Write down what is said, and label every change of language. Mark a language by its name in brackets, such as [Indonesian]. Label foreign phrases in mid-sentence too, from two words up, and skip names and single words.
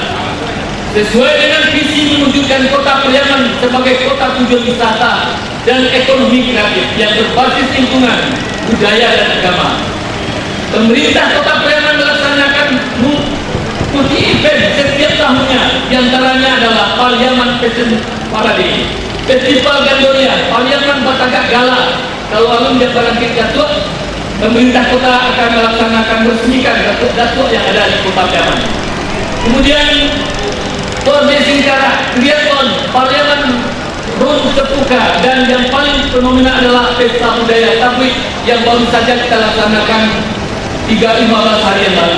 [Indonesian] Sesuai dengan visi mewujudkan Kota Pariaman sebagai kota tujuan wisata dan ekonomi kreatif yang berbasis lingkungan, budaya dan agama. Pemerintah Kota Pariaman melaksanakan multi event setiap tahunnya, diantaranya adalah Pariaman Fashion Parade, Festival Gandoria, Pariaman Batagak Gala. [Minangkabau] Kalau alun dia barangkit Datuk, [Indonesian] pemerintah kota akan melaksanakan resmikan Datuk yang ada di Kota Pariaman. Kemudian Tour de Singkara, Triathlon, Pariaman Road Sepuka, dan yang paling fenomenal adalah Pesta Budaya Tablik yang baru saja kita laksanakan 15 hari yang lalu.